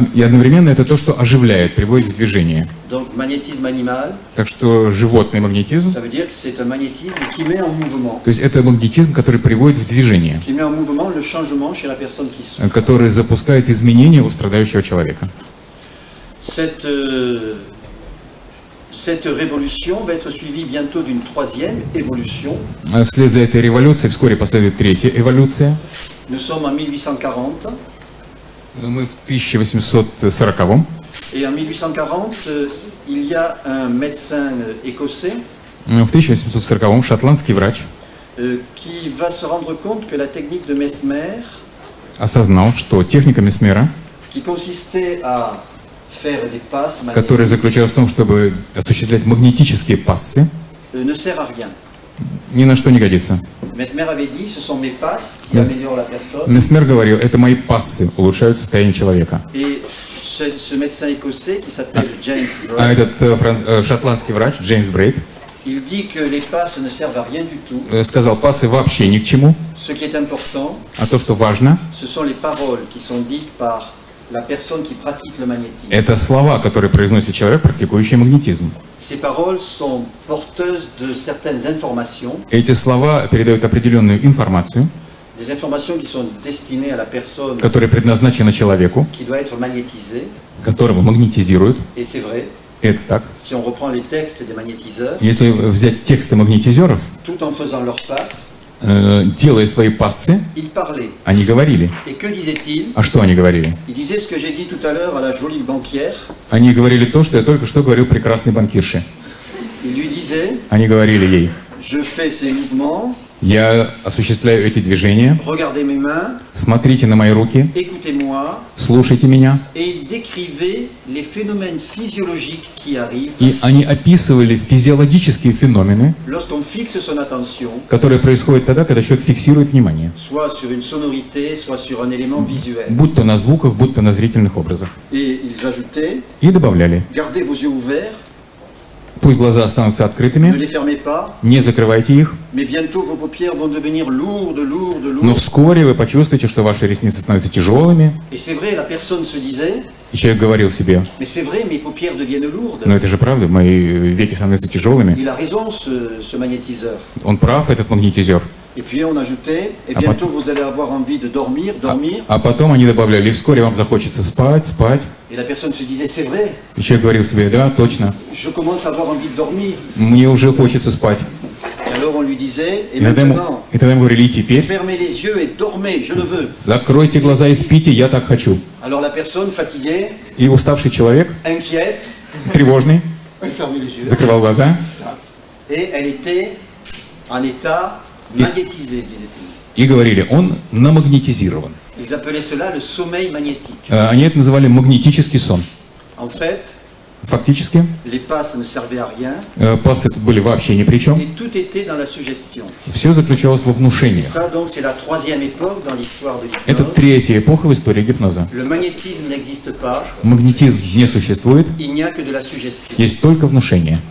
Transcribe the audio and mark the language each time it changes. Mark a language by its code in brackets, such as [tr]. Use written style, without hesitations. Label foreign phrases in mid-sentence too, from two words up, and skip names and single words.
[ru] И одновременно это то, что оживляет, приводит в движение. [fr] Donc, magnétisme animal, [ru] Так что животный магнетизм, [fr] ça veut dire que c'est un magnétisme qui met en mouvement. [ru] то есть это магнетизм, который приводит в движение, [fr] Qui met en mouvement le changement chez la personne qui souffre. [ru] который запускает изменения у страдающего человека. [fr] Cette révolution va être suivie bientôt d'une troisième évolution. [ru] Вслед за этой революцией вскоре последует третья эволюция. [fr] Nous sommes en 1840. [ru] Мы в 1840-м. [fr] Et en 1840, il y a un médecin écossais [ru] В 1840-м шотландский врач [fr] qui va se rendre compte que la technique de Mesmer, [ru] осознал, что техника Месмера, [fr] qui consistait à faire des passes [ru] которая [fr] magnétiques, [ru] заключалась в том, чтобы осуществлять магнетические пассы, [fr] ne sert à rien. [ru] ни на что не годится. [fr] Mesmer avait dit, ce sont mes passes qui améliorent la personne. [ru] Месмер говорил, это мои пассы улучшают состояние человека. [fr] Et ce médecin écossais qui s'appelle James [ru] А [fr] Gray, [ru] этот шотландский врач Джеймс Брейт [fr] il dit que les passes ne servent à rien du tout. [ru] сказал, пассы вообще ни к чему, [fr] Ce qui est important, [ru] а то, что важно, [fr] ce sont les paroles qui sont dites par la personne qui pratique le magnétisme. [ru] это слова, которые произносит человек, практикующий магнетизм. [fr] Ces paroles sont porteuses de certaines informations, [ru] Эти слова передают определенную информацию, [fr] des informations qui sont destinées à la personne [ru] которая предназначена человеку, [fr] qui doit être magnétisée, [ru] которого магнетизируют. [fr] et c'est vrai. [ru] Это так. [fr] Si on reprend les textes des magnétiseurs, [ru] Если взять тексты магнетизеров, [fr] tout en faisant leur passe, [ru] делая свои пассы, [fr] ils parlaient. [ru] они говорили. [fr] Et que disaient-ils? [ru] А что они говорили? [fr] Ils disaient ce que j'ai dit tout à l'heure à la jolie banquière. [ru] Они говорили то, что я только что говорил прекрасной банкирше. [fr] Ils lui disaient, [ru] Они говорили ей: [fr] je fais ces mouvements, [ru] я осуществляю эти движения, [fr] regardez mes mains, [ru] смотрите на мои руки, [fr] écoutez-moi. [ru] слушайте меня. [fr] Et ils décrivaient les phénomènes physiologiques qui arrivent [ru] И они описывали физиологические феномены, [fr] lorsqu'on fixe son attention, [ru] которые происходят тогда, когда человек фиксирует внимание. [fr] soit sur une sonorité, soit sur un élément visuel. [ru] Будь то на звуках, будь то на зрительных образах. [fr] Et ils ajoutaient, [ru] И добавляли: [fr] gardez vos yeux ouverts, [ru] пусть глаза останутся [fr] ne [ru] открытыми, [fr] les fermez pas, [ru] не закрывайте их, [fr] mais bientôt vos paupières vont devenir lourdes, lourdes, [ru] но [fr] lourdes. [ru] вскоре вы почувствуете, что ваши ресницы становятся тяжелыми. [fr] Et c'est vrai, la personne se disait, [ru] И человек говорил себе: [fr] mais c'est vrai, mes paupières deviennent lourdes. [ru] но это же правда, мои веки становятся тяжелыми. [fr] Il a raison, ce magnétiseur. [ru] Он прав, этот магнетизер. [fr] Et puis on ajoutait, et Ah, bientôt vous allez avoir envie de dormir, dormir. [ru] А потом они добавляли: и вскоре вам захочется спать, спать. [fr] Et la personne se disait, c'est vrai, [ru] И человек говорил себе: да, точно, [fr] je commence à avoir envie de dormir. [ru] мне уже хочется спать. [fr] Et alors on lui disait, et [ru] И тогда [fr] maintenant, [ru] ему говорили: и теперь [fr] fermez les yeux et dormez, je le veux. [ru] закройте глаза и спите, я так хочу. [fr] Alors la personne fatiguée, [ru] И уставший человек, [fr] inquiète, [ru] тревожный, [fr] elle fermait les yeux. [ru] закрывал глаза, [fr] Et elle était en état magnétisé, disait-il. [ru] и говорили: он намагнетизирован. [fr] Ils appelaient cela le sommeil magnétique. [ru] Они это называли магнетический сон. [fr] En fait, [ru] Фактически, [fr] les passes ne servaient à rien [ru] пассы были вообще ни при чем. [fr] et tout était dans la suggestion. [ru] Все заключалось во внушении. [fr] Ça donc c'est la troisième époque dans l'histoire de [ru] Это [fr] l'hypnose. [ru] третья эпоха в истории гипноза. [fr] Le magnétisme n'existe pas, [ru] Магнетизм не существует, [fr] il n'y a que de la suggestion. [ru] есть только внушение.